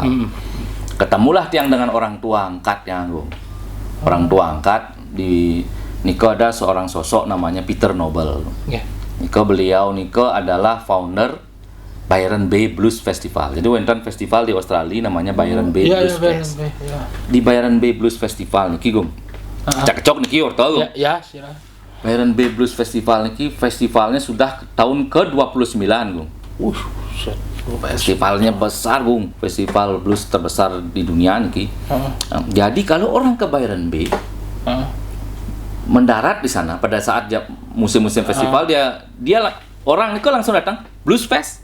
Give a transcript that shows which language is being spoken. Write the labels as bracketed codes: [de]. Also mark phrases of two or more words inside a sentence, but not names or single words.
[id] Ketemulah tiang dengan orang tua angkat yang Gung. Orang tua angkat di Niko ada seorang sosok namanya Peter Noble. Beliau adalah founder Byron Bay Blues Festival. Jadi wonten festival di Australia namanya Byron Bay Blues Fest. Di Byron Bay Blues Festival niki Gung. Cak-cok niki orto. Silakan. Byron Bay Blues Festival niki festivalnya sudah tahun ke-29 Gung. Festivalnya besar Gung, festival blues terbesar di dunia niki. Jadi kalau orang ke Byron Bay mendarat di sana pada saat musim-musim festival dia orang itu langsung datang Blues Fest.